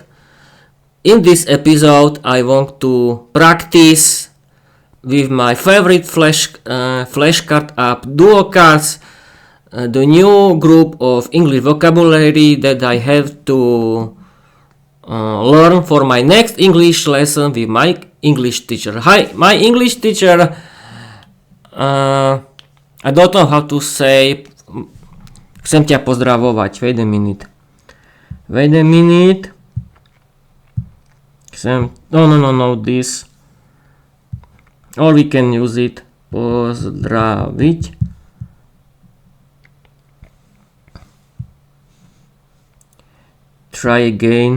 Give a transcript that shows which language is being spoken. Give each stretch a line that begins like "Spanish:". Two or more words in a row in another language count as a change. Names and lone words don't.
English: In this episode, I want to practice with my favorite flashcard app, Duocards, the new group of English vocabulary that I have to learn for my next English lesson with my English teacher. Hi, my English teacher. I don't know how to say.
Slovak: Chcem ťa pozdravovať.
English: Wait a minute. No, this. Or we can use it. Pozdraviť. Try again.